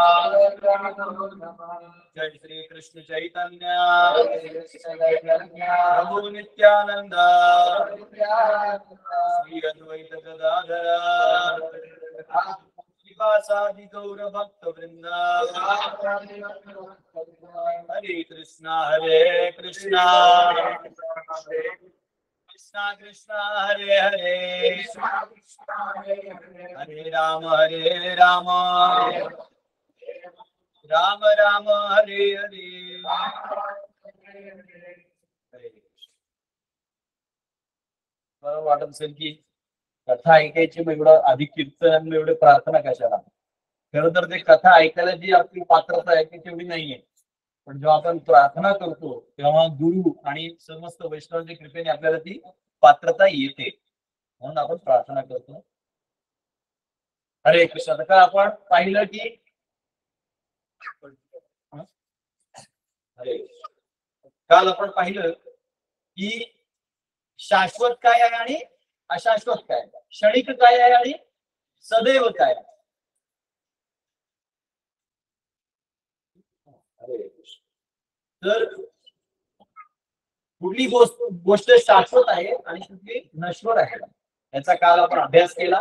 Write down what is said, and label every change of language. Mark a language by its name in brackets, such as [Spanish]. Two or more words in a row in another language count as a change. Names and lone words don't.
[Sanskrit] जय श्री कृष्ण चैतन्य प्रभु नित्यानंद श्री अद्वैत गदाधर श्रीवासादि गौर भक्त वृंद. हरे कृष्णा कृष्णा कृष्णा हरे हरे हरे राम राम राम हरे हरे. [Marathi] मला वाटत असेल की कथा ऐकायची एवढं आधी कीर्तन एवढे प्रार्थना कशाला. खरं तर ते कथा ऐकायला जी आपली पात्रता आहे ती तेवढी नाहीये. पण जेव्हा आपण प्रार्थना करतो तेव्हा गुरु आणि समस्त वैष्णवांच्या कृपेने आपल्याला ती पात्रता येते, म्हणून आपण प्रार्थना करतो. हरे कृष्ण. का आपण पाहिलं की काल आपण पाहिलं की शाश्वत काय आहे आणि अशाश्वत काय, क्षणिक काय आहे आणि सदैव काय. तर कुठली गोष्ट शाश्वत आहे आणि कुठली नश्वर आहे याचा काल आपण अभ्यास केला.